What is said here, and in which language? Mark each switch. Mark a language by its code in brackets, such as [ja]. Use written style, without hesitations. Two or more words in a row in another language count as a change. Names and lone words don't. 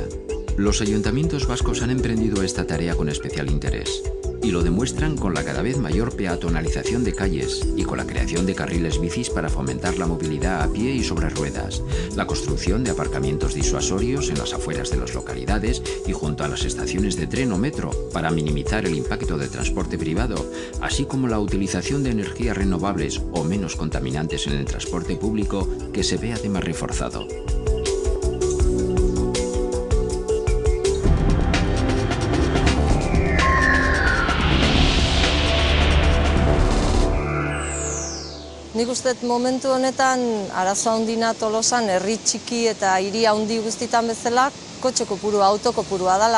[es] Los ayuntamientos vascos han emprendido esta tarea con especial interés y lo demuestran con la cada vez mayor peatonalización de calles y con la creación de carriles bicis para fomentar la movilidad a pie y sobre ruedas, la construcción de aparcamientos disuasorios en las afueras de las localidades y junto a las estaciones de tren o metro para minimizar el impacto del transporte privado, así como la utilización de energías renovables o menos contaminantes en el transporte público que se ve además reforzado. [eu] Nik uste momentu honetan arazo handina Tolosan herri txiki eta hiri handi guztitan bezala kotxe kopurua, auto kopurua dela.